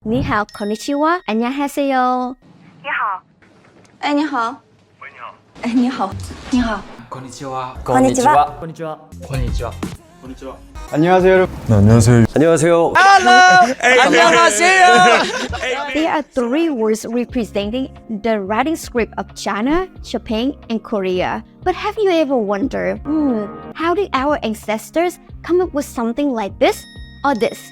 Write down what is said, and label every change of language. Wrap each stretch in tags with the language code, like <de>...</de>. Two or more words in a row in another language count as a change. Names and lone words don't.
<zh>你好, konnichiwa, 안녕하세요. 你好，哎，你好。喂，你好。哎，你好。你好。</zh> <ja>こんにちは。こんにちは。こんにちは。こんにちは。こんにちは。</ja> <ko>안녕하세요 여러분. 안녕하세요. 안녕하세요.</ko> <en>There are three words representing the writing script of China, Japan, and Korea. But have you ever wondered, how did our ancestors come up with something like this or this?</en>